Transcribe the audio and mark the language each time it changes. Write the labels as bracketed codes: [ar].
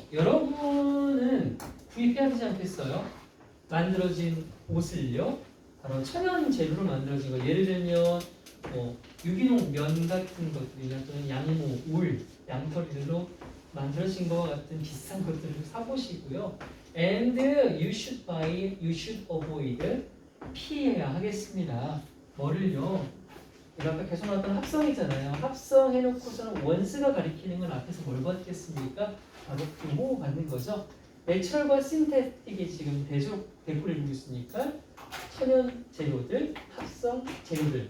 [ko] 여러분은 구입해야 되지 않겠어요? 만들어진 옷을요. 바로 천연 재료로 만들어진 거. 예를 들면 뭐 유기농 면 같은 것들이나 또는 양모, 울, 양털들로 만들어진 것과 같은 비싼 것들을 사보시고요. [en] And you should buy, you should avoid. [ko] 피해야 하겠습니다. 뭐를요? 우리 아까 계속 나왔던 합성이잖아요. 합성해놓고서는 원스가 가리키는 건 앞에서 뭘 받겠습니까? 바로 부호 받는 거죠. 내추럴과 신테틱이 지금 대조를 이루고 있으니까 천연 재료들, 합성 재료들.